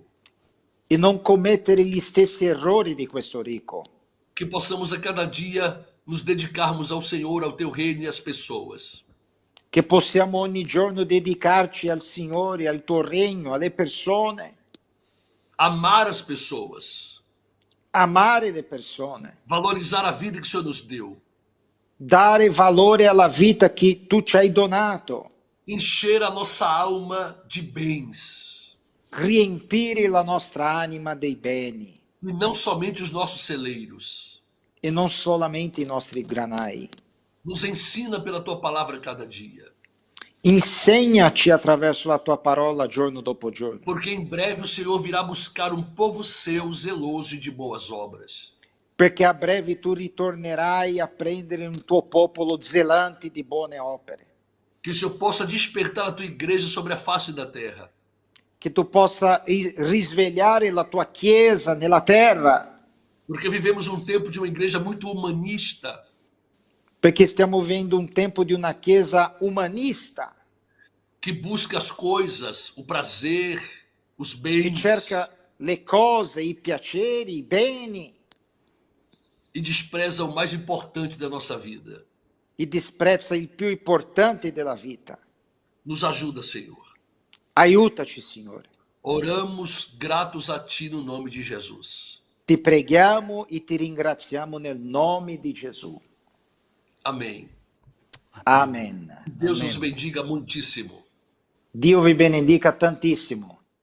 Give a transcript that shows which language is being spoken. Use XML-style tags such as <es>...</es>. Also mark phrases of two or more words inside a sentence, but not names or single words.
<it>e non commettere gli stessi errori di questo ricco.</it> <pt>Que possamos a cada dia nos dedicarmos ao Senhor, ao teu reino e às pessoas.</pt> <it>Che possiamo ogni giorno dedicarci al Signore, al tuo regno, alle persone,</it> <pt>Amar as pessoas.</pt> <it>amare le persone,</it> <pt>Valorizar a vida que o Senhor nos deu.</pt> <it>dare valore alla vita che tu ci hai donato,</it> <pt>Encher a nossa alma de bens.</pt> <it>riempire la nostra anima dei beni</it> <pt>E não somente os nossos celeiros.</pt> <it>e non solamente i nostri granai.</it> <pt>Nos ensina pela tua palavra cada dia.</pt> <it>Insegnaci attraverso la tua parola giorno dopo giorno,</it> <pt>Porque em breve o Senhor virá buscar um povo seu zeloso e de boas obras.</pt> <it>perché a breve tu ritornerai a prendere un tuo popolo zelante di buone opere,</it> <pt>Que o Senhor possa despertar a tua igreja sobre a face da terra.</pt> <it>che tu possa risvegliare la tua Chiesa nella terra,</it> <pt>Porque vivemos um tempo de uma igreja muito humanista.</pt> <it>perché stiamo vivendo un tempo di una Chiesa umanista,</it> <pt>Que busca as coisas, o prazer, os</pt> <it>che</it> <pt>bens.</pt> <it>cerca le cose, i piaceri, i beni</it> <pt>E despreza o mais importante da nossa vida.</pt> <it>e disprezza il più importante della vita.</it> <pt>Nos ajuda, Senhor.</pt> <it>Aiutaci, Signore.</it> <pt>Oramos gratos a Ti no nome de Jesus.</pt> <it>Ti preghiamo e ti ringraziamo nel nome di Gesù.</it> <pt>Amém.</pt> <it>Amen.</it> <pt>Deus nos</pt> <it>Amen.</it> <pt>bendiga muitíssimo.</pt> <it>Dio vi benedica tantissimo.</it>